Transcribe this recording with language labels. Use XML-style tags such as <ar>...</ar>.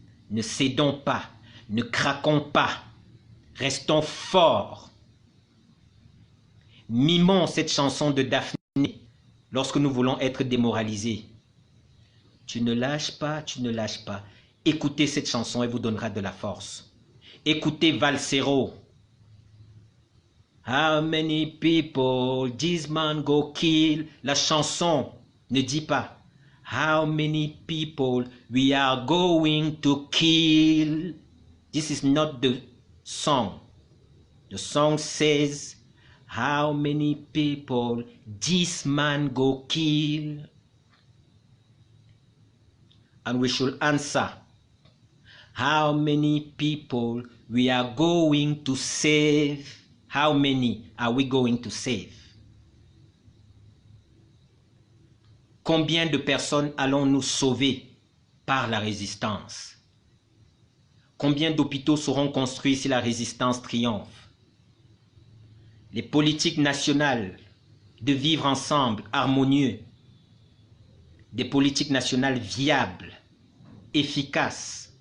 <fr>Ne cédons pas, ne craquons pas. Restons forts. Mimons cette chanson de Daphné lorsque nous voulons être démoralisés. Tu ne lâches pas, tu ne lâches pas. Écoutez cette chanson, elle vous donnera de la force. Écoutez Valsero.</fr> <en>How many people this man go kill?</en> <fr>La chanson ne dit pas</fr> <en>how many people we are going to kill. This is not the song. The song says how many people this man go kill. And we should answer, how many people we are going to save? How many are we going to save?</en> <fr>Combien de personnes allons-nous sauver par la résistance? Combien d'hôpitaux seront construits si la résistance triomphe? Les politiques nationales de vivre ensemble, harmonieux, des politiques nationales viables, efficaces.</fr>